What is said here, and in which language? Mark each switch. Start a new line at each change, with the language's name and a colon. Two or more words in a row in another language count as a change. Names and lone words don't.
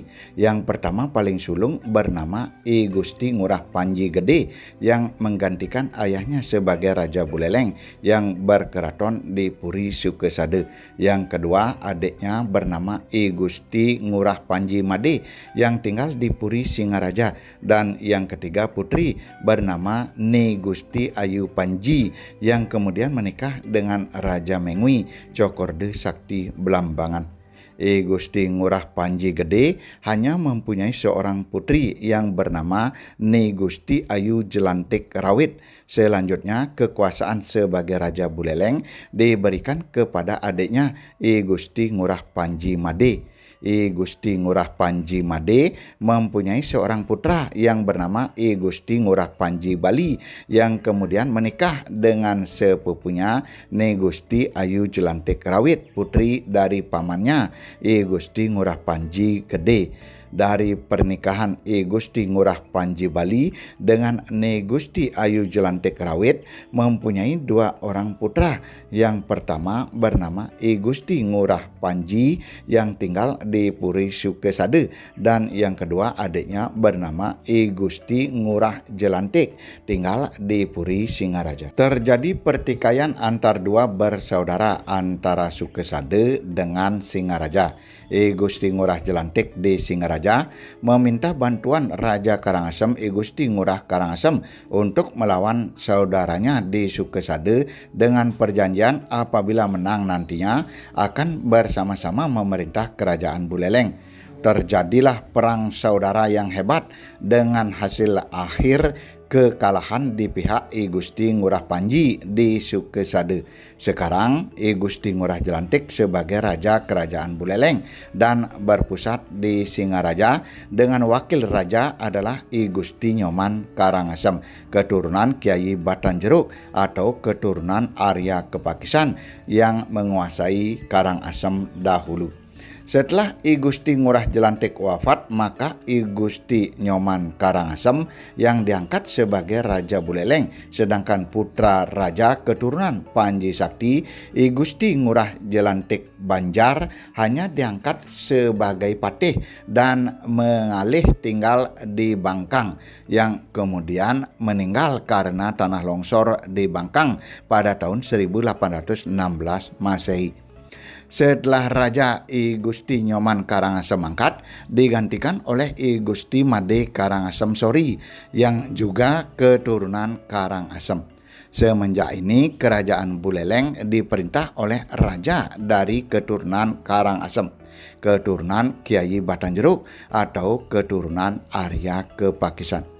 Indonesian: Yang pertama paling sulung bernama I Gusti Ngurah Panji Gede yang menggantikan ayahnya sebagai Raja Buleleng yang berkeraton di Puri Sukesade. Yang kedua adiknya bernama I Gusti Ngurah Panji Made yang tinggal di Puri Singaraja, dan yang ketiga putri bernama Ne Gusti Ayu Panji yang kemudian menikah dengan Raja Mengwi Cokorde Sakti Blambangan. I Gusti Ngurah Panji Gede hanya mempunyai seorang putri yang bernama Ne Gusti Ayu Jelantik Rawit. Selanjutnya kekuasaan sebagai Raja Buleleng diberikan kepada adiknya I Gusti Ngurah Panji Made. I Gusti Ngurah Panji Made mempunyai seorang putra yang bernama I Gusti Ngurah Panji Bali yang kemudian menikah dengan sepupunya Ne Gusti Ayu Jelantik Rawit, putri dari pamannya I Gusti Ngurah Panji Gede. dari pernikahan I Gusti Ngurah Panji Bali dengan Ni Gusti Ayu Jelantik Rawit mempunyai 2 orang putra. Yang pertama bernama I Gusti Ngurah Panji yang tinggal di Puri Sukesade, dan yang kedua adiknya bernama I Gusti Ngurah Jelantik tinggal di Puri Singaraja. Terjadi pertikaian antar 2 bersaudara antara Sukesade dengan Singaraja. I Gusti Ngurah Jelantik di Singaraja meminta bantuan Raja Karangasem I Gusti Ngurah Karangasem untuk melawan saudaranya di Sukesade dengan perjanjian apabila menang nantinya akan bersama-sama memerintah kerajaan Buleleng. Terjadilah perang saudara yang hebat dengan hasil akhir kekalahan di pihak I Gusti Ngurah Panji di Sukesade. Sekarang I Gusti Ngurah Jelantik sebagai Raja Kerajaan Buleleng dan berpusat di Singaraja dengan wakil raja adalah I Gusti Nyoman Karangasem, keturunan Kiai Batanjeruk atau keturunan Arya Kepakisan yang menguasai Karangasem dahulu. Setelah I Gusti Ngurah Jelantik wafat, maka I Gusti Nyoman Karangasem yang diangkat sebagai Raja Buleleng, sedangkan putra raja keturunan Panji Sakti I Gusti Ngurah Jelantik Banjar hanya diangkat sebagai patih dan mengalih tinggal di Bangkang, yang kemudian meninggal karena tanah longsor di Bangkang pada tahun 1816 Masehi. Setelah Raja I Gusti Nyoman Karangasem mangkat, digantikan oleh I Gusti Made Karangasem Sori yang juga keturunan Karangasem. Semenjak ini kerajaan Buleleng diperintah oleh raja dari keturunan Karangasem, keturunan Kiai Batanjeruk atau keturunan Arya Kepakisan.